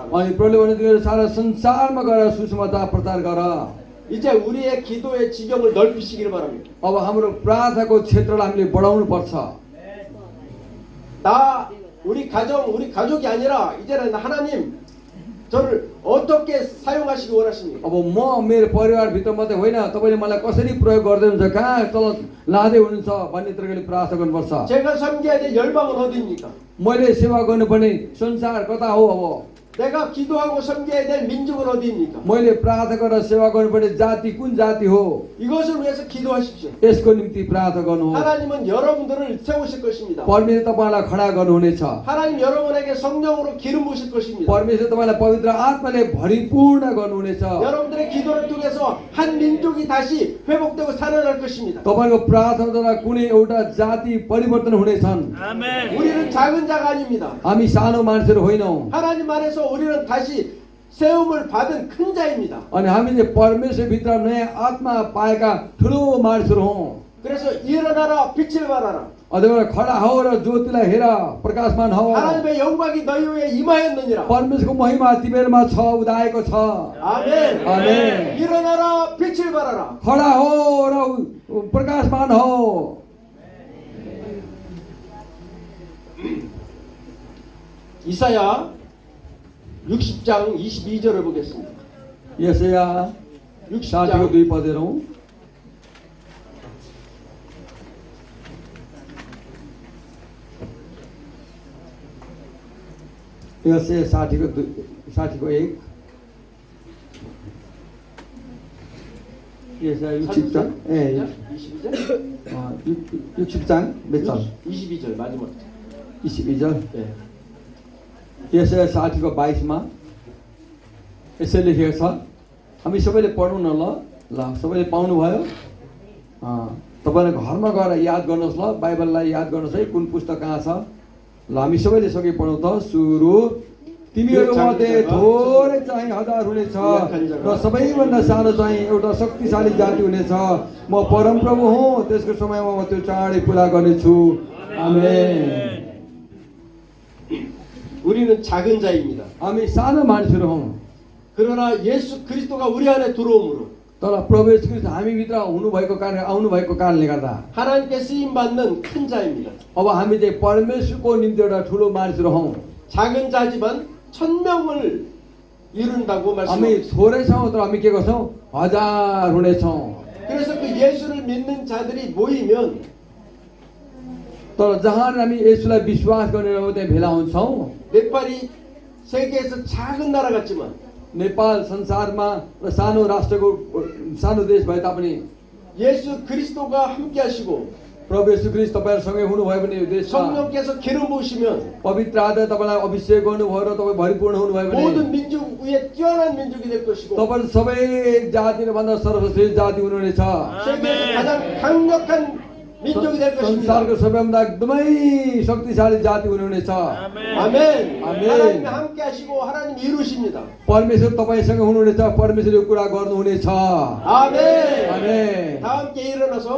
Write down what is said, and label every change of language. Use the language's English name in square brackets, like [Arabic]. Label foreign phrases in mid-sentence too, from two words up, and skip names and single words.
[Nepali] अनि प्रभुले भने तिमीहरू सारा संसारमा गएर सुसमाचार प्रचार गर। [Korean] 이제 우리의 기도의 지경을 넓히시기를 바랍니다. [Nepali] अब हाम्रो प्रार्थनाको क्षेत्रलाई हामीले बढाउनु पर्छ। [Korean] 나 우리 가족이 아니라 이제는 하나님 저를 어떻게 사용하시기 원하십니까? [Nepali] अब म मेरो परिवारभित्र मात्रै होइन, तपाईँले मलाई कसरी प्रयोग गर्दै हुनुहुन्छ, कहाँ तल लाँदै हुनुहुन्छ भन्ने तरिकाले प्रार्थना गर्नुपर्छ। [Korean] 제가 섬겨야 될 열방은 어디입니까? [Nepali] मैले सेवा गर्नुपर्ने संसार कता हो? अब [Korean] 내가 기도하고 섬겨야 될 민족은 어디입니까? [Nepali] मैले प्रार्थना गरेर सेवा गर्नुपर्ने जाति कुन जाति हो? [Korean] 이것을 위해서 기도하십시오. [Nepali] यसको निम्ति प्रार्थना गर्नु हो। [Korean] 하나님은 여러분들을 세우실 것입니다. [Nepali] परमेश्वर तपाईँलाई खडा गर्नुहुनेछ। [Korean] 하나님 여러분에게 성령으로 기름 부으실 것입니다. [Nepali] परमेश्वर तपाईँलाई पवित्र आत्माले भरिपूर्ण गर्नुहुनेछ। [Korean] 여러분들의 기도를 통해서 한 민족이 다시 회복되고 살아날 것입니다. [Nepali] तपाईँको प्रार्थनाद्वारा कुनै एउटा जाति परिवर्तन हुनेछन्। [Korean] 우리는 작은 자가 아닙니다. [Nepali] हामी सानो मान्छेहरू होइनौँ। [Korean] 하나님 안에서 우리는 다시 세움을 받은 큰 자입니다. [Nepali] अनि हामीले परमेश्वरभित्र नयाँ आत्मा पाएका ठुलो मानिसहरू हौँ। [Korean] 그래서 일어나라 빛을 발하라. [Nepali] अझ खडा हो र ज्योतिलाई हेर, प्रकाशमान हो। [Korean] 하나님의 영광이 너희 위에 임하였느니라. [Nepali] परमेश्वरको महिमा तिमीहरूमा छ, उदाएको छ। [Korean] 아멘. 아멘. 일어나라 빛을 발하라. [Nepali] खडा हो र प्रकाशमान हो। [Korean] 이사야 60장 22절을 보겠습니다. [Nepali] यसैया 60को 2 पद हेरौँ। यसैया 60को 1। [Korean] यसैया 60장. 예. 22절? 60장 몇 절? 22절 마지막. 22절 예. [Nepali] यसै 60को 22मा यसै लेखेको छ। हामी सबैले पढौँ न ल सबैले पाउनुभयो? तपाईँले घरमा गएर याद गर्नुहोस् ल, बाइबललाई याद गर्नुहोस् है, कुन पुस्तक कहाँ छ। ल हामी सबैले सँगै पढौँ त। सुरु, तिमीहरूमध्ये थोरै चाहिँ 1000 हुनेछ र सबैभन्दा सानो चाहिँ एउटा शक्तिशाली जाति हुनेछ। म परमप्रभु हुँ, त्यसको समयमा म त्यो चाँडै पुरा गर्नेछु। आमेन। [Korean] 우리는 작은 자입니다. [Nepali] हामी सानो मानिसहरू हौँ, [Korean] 그러나 예수 그리스도가 우리 안에 들어옴으로 [Nepali] तर प्रभु येशू ख्रीष्ट हामीभित्र हुनुभएको कारण, आउनुभएको कारणले गर्दा [Korean] 하나님께 쓰임 받는 큰 자입니다. [Nepali] अब हामी चाहिँ परमेश्वरको निम्ति एउटा ठुलो मानिसहरू हौँ। [Korean] 작은 자지만 1000명을 이룬다고 [Nepali] हामी [Korean] 말씀합니다. [Nepali] थोरै छौँ तर हामी के गर्छौँ? 1000 हुनेछौँ। [Korean] 그래서 그 예수를 믿는 자들이 모이면 [Nepali] तर जहाँ हामी येशूलाई विश्वास गरेर त्यहाँ भेला हुन्छौँ। [Korean] 네팔이 세계에서 작은 नारा 같지만 [Nepali] नेपाल संसारमा र सानो राष्ट्रको सानो देश भए तापनि [Korean] 예수 그리스도가 함께 하시고 [Nepali] प्रभु येशू ख्रीष्ट तपाईँहरूसँगै हुनुभयो भने यो देशमा [Korean] 성령께서 기름 부으시면 [Nepali] पवित्र आत्मा तपाईँलाई अभिषेक गर्नुभयो र तपाईँ भरिपूर्ण हुनुभयो भने [Korean] 모든 민족 위에 뛰어난 민족이 될 것이고 [Nepali] तपाईँ सबै जातिले भन्दा सर्वश्रेष्ठ जाति हुनुहुनेछ। [Korean] 세계에서 가장 강력한 민족이 될 것입니다. [Nepali] संसारको सबैभन्दा एकदमै शक्तिशाली जाति हुनुहुनेछ। [Korean] 아멘. 아멘. 하나님이 함께 하시고 하나님 이루십니다. [Nepali] परमेश्वर तपाईँसँग हुनुहुनेछ, परमेश्वरले कुरा गर्नुहुनेछ। [Korean] 아멘. [Nepali] आमेन। [Korean] 다 함께 일어나서